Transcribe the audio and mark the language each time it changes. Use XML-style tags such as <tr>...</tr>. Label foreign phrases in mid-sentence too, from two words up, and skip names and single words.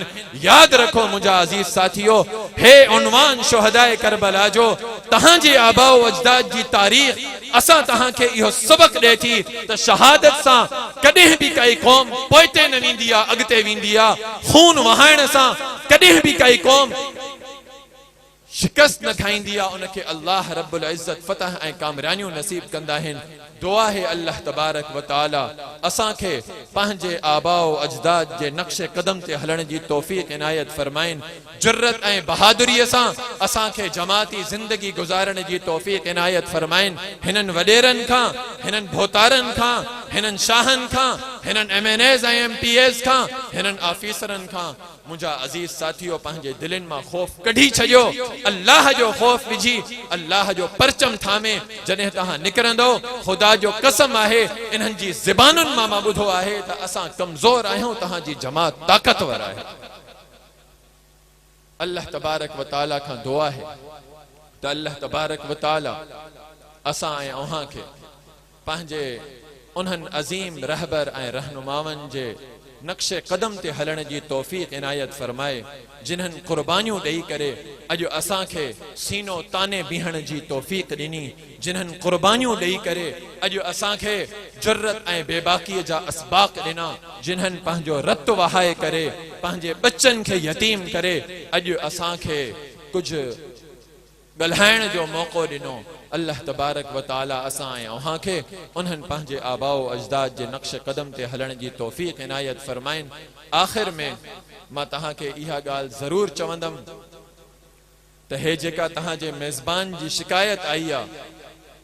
<sd>याद रखो मुंहिंजा अज़ीज़ साथियो, हे उन्वान शुहदाए करबला जो, तहांजे आबाओ अजदाद जी तारीख़ असां तहांखे इहो सबक ॾे थी त शहादत सां कॾहिं बि काई क़ौम पोइते न वेंदी आहे, अॻिते वेंदी आहे। खून वहाइण सां कॾहिं बि काई क़ौम शिकस्त न खाईंदी आहे, उनखे</sd> <ar>الله رب العزة</ar> <sd>फतह ऐं कामयाबियूं नसीब कंदा आहिनि। दुआ है</sd> <ar>الله تبارك وتعالى</ar> <sd>असांखे पंहिंजे आबाओ अजदाद जे नक्शे कदम ते हलण जी तौफ़ीक़ इनायत फरमाइन, जुर्रत ऐं बहादुरीअ सां असांखे जमाती ज़िंदगी गुज़ारण जी तौफ़ीक़ इनायत फरमाइन। हिननि वॾेरनि खां, हिननि भोतारनि खां, हिननि शाहनि खां, हिननि MNAs ऐं MPAs खां, हिननि ऑफिसरनि खां मुंहिंजा अज़ीज़ साथियो पंहिंजे दिलनि मां ख़ौफ़ कढी छॾियो। अल्लाह जो ख़ौफ़ विझी अल्लाह जो परचम थामे जॾहिं तव्हां निकिरंदो, ख़ुदा जो कसम आहे इन्हनि जी ज़बानुनि मां मां ॿुधो आहे त असां कमज़ोर आहियूं, तव्हांजी जमात ताक़तवर आहे।</sd> <ar>الله تبارك وتعالى</ar> <sd>खां दुआ है त</sd> <ar>الله تبارك وتعالى</ar> <sd>असां ऐं अव्हां खे पंहिंजे उन्हनि अज़ीम रहबर ऐं रहनुमावनि जे नक्शे कदम ते हलण जी तौफ़ीक़ इनायत फरमाए, जिन्हनि कुर्बानियूं ॾेई करे अॼु असांखे सीनो ताने बीहण जी तौफ़ीक़ ॾिनी, जिन्हनि कुर्बानियूं ॾेई करे अॼु असांखे जुर्रत ऐं बेबाकीअ जा असबाक ॾिना, जिन्हनि पंहिंजो रत वहाए करे पंहिंजे बच्चनि खे यतीम करे अॼु असांखे कुझु ॻाल्हाइण जो मौक़ो ॾिनो।</sd> <ar>الله تبارك وتعالى</ar> <sd>असां ऐं अव्हां खे उन्हनि पंहिंजे आबाओ अजदाद जे नक्श कदम ते हलण जी तौफ़ीक़ इनायत फरमाइन। आख़िर में मां तव्हांखे इहा ॻाल्हि ज़रूर चवंदुमि त हे जेका तव्हांजे मेज़बान जी शिकायत आई आहे,</sd>